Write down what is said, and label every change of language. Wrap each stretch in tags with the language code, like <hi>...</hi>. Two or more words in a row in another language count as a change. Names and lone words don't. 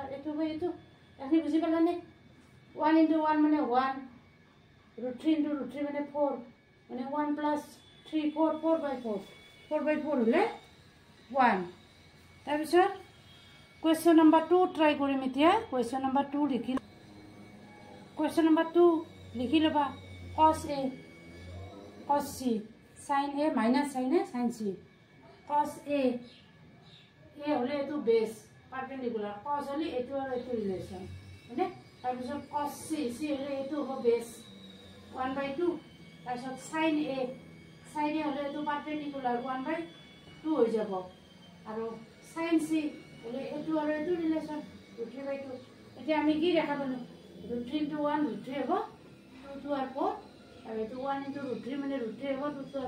<as>এইটো হয় এইটো আপুনি বুজি পালানে 1 × 1 মানে 1 √3 × √3 মানে 4 মানে 1 + 3 4/4 হ'লে 1 তাৰপিছত</as> <en>question number</en> <as>2 ট্ৰাই কৰিম এতিয়া</as> <en>question number</en> <as>2 লিখি</as> <en>question number</en> <as>2 লিখি ল'বা</as> <en>cos a cos c sin a minus sin a sin c cos a</en> <as>হ'লে এইটো</as> <en>base perpendicular</en> <as>cos হ'লে এইটো আৰু এইটো ৰিলেশ্যন হয়নে তাৰপিছত</as> <en>cos c</en> <as>হ'লে এইটো হ'ব বেছ 1/2 তাৰপিছত</as> <en>sin a</en> <as>হ'লে এইটো পাৰপেণ্ডিকুলাৰ 1/2 হৈ যাব আৰু</as> <en>sin c</en> <as>হ'লে এইটো আৰু এইটো ৰিলেশ্যন √3/2 এতিয়া আমি কি দেখা পালোঁ √3 × 1 √3 হ'ব 2 2 আৰু 4 আৰু এইটো 1 × √3 মানে √3 হ'ব 2 2 আৰু</as>